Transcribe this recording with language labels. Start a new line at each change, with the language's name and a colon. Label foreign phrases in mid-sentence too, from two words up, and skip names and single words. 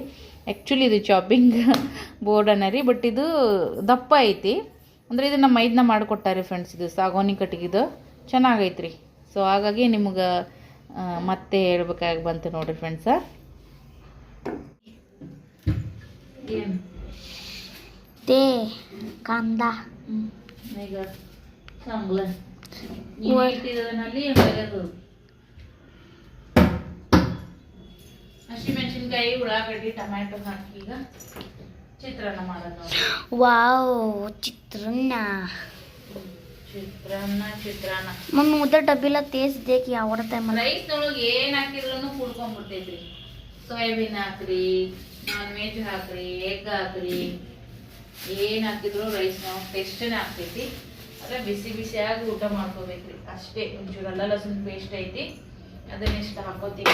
Kannada: ಆ್ಯಕ್ಚುಲಿ ಇದು
English: chopping board
Kannada: ಅನ್ನರಿ, ಬಟ್ ಇದು ದಪ್ಪ ಐತಿ. ಅಂದರೆ ಇದು ನಮ್ಮ ಮೈದನ್ನ ಮಾಡಿಕೊಟ್ಟಾರೆ ಫ್ರೆಂಡ್ಸ್. ಇದು ಸಾಗೋನಿ ಕಟ್ಟಿಗಿದು ಚೆನ್ನಾಗೈತ್ರಿ. ಸೊ ಹಾಗಾಗಿ ನಿಮ್ಗೆ ಮತ್ತೆ ಹೇಳ್ಬೇಕಾಗಿ ಬಂತು ನೋಡಿರಿ ಫ್ರೆಂಡ್ಸ. ಏನು
Marathi: ते कांदा
Kannada: ಈಗ चांगलं ಇಟ್ಟಿದ್ರಲ್ಲಿ ಹಸಿಮೆಣಸಿನ್ಕಾಯಿ, ಉಳ್ಳಾಗಡ್ಡಿ, ಟೊಮ್ಯಾಟೊ ಹಾಕಿ ಈಗ ಚಿತ್ರಾನ್ನ ಮಾಡೋದು ನೋಡಿ. वाव चित्राನ್ನ ಚಿತ್ರಾನ್ನ
Marathi: मम्मी उधर डब्बीला तेच दे की आवडतंय मला.
Kannada: ರೈಸ್ನೊಳಗೆ ಏನು ಹಾಕಿದ್ರು ಕುಡ್ಕೊಂಡ್ಬಿಡ್ತೈತ್ರಿ. ಸೋಯಾಬೀನ್ ಹಾಕ್ರಿ,
English: non veg
Kannada: ಹಾಕ್ರಿ, ಎಗ್ ಹಾಕ್ರಿ, ಏನು ಹಾಕಿದ್ರು ರೈಸ್ನಾಗ ಟೇಸ್ಟೇ ಆಗ್ತೈತಿ. ಅದೇ ಬಿಸಿ ಬಿಸಿಯಾಗಿ ಊಟ ಮಾಡ್ಕೋಬೇಕ್ರಿ ಅಷ್ಟೇ. ಒಂಚೂರು ಅಲ್ಲ ಲಸೂನ್ ಪೇಸ್ಟ್ ಐತಿ, ಅದನ್ನಿಷ್ಟು ಹಾಕೋತೀವಿ.